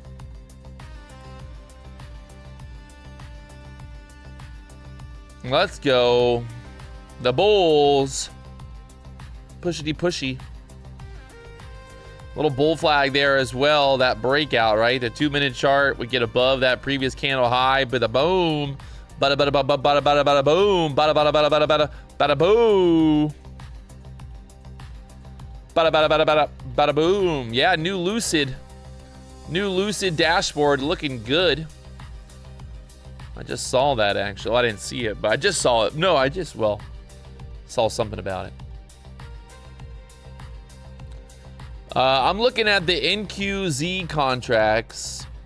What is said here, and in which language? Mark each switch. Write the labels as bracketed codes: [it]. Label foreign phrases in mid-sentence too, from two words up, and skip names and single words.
[en] Let's go. The bulls. Pushity pushy. Little bull flag there as well. That breakout, right? The 2-minute chart. We get above that previous candle high. Bada boom. Bada bada bada bada bada bada boom. Bada bada bada bada bada bada boom. Bada bada bada bada bada boom. Yeah, new lucid dashboard looking good. I just saw that actually. Well, I didn't see it, but I just saw it. No, I just saw something about it. I'm looking at the NQZ contracts.